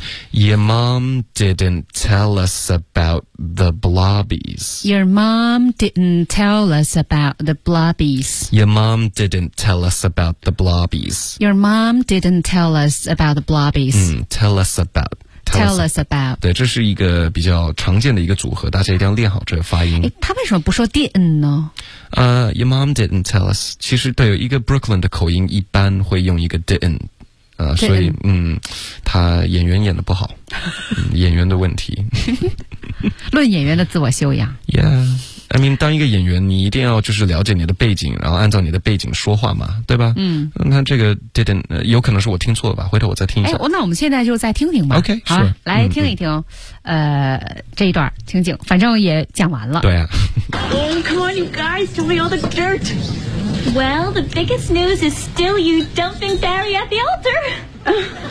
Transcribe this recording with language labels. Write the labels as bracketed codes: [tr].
[en] Your mom didn't tell us about the blobbies. Your mom didn't tell us about the blobbies. Your mom didn't tell us about the blobbies. Your mom didn't tell us about the blobbies. Tell us about. Tell us about. [zh] 对，这是一个比较常见的一个组合，大家一定要练好这个发音。诶，他为什么不说 didn't 呢？ [en] Your mom didn't tell us. [zh] 其实对，有一个 Brooklyn 的口音一般会用一个 didn't。所以他演员演得不好。演员的问题。论演员的自我修养。 Yeah. I mean, 当一个演员你一定要就是了解你的背景，然后按照你的背景说话嘛，对吧？那这个 didn't, 有可能是我听错了吧，回头我再听一下。那我们现在就再听听吧。 [en] OK, [zh] 好、 [en] sure. [zh] 来听一听这一段情景，反正也讲完了。对啊。 [en] Oh, come on, you guys, tell me all the dirt. Well, the biggest news is still you dumping Barry at the altar.